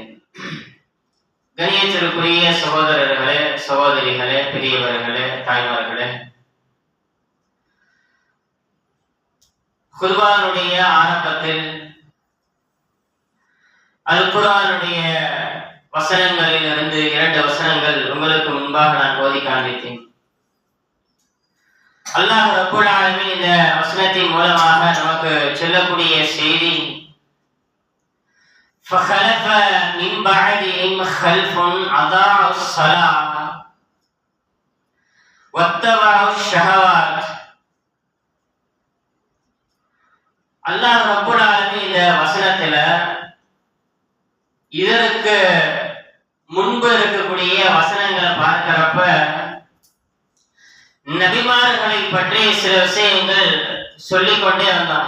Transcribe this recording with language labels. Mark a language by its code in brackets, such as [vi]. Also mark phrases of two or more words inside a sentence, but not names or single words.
[ta] கண்ணியத்திற்குரிய சகோதரர்களே, சகோதரிகளே, பெரியவர்களே, தாய்மார்களே, குர்ஆனுடைய ஆரம்பத்தில் அல் குர்ஆனுடைய வசனங்களில் இருந்து 2 வசனங்கள் உங்களுக்கு முன்பாக நான் ஓதி காண்பித்தேன். [ar] الله رب العالمين [ta] இந்த வசனத்தின் மூலமாக நமக்கு சொல்லக்கூடிய செய்தி [ar] فخلف من بعدهم خلف أضاعوا الصلاة واتبعوا الشهوات. الله رب العالمين [ta] இந்த வசனத்துல இதற்கு முன்பு இருக்கக்கூடிய வசனங்களை பார்க்கிறப்ப நபிமார்களை பற்றி சில விஷயங்கள் சொல்லிக்கொண்டே வந்தான்.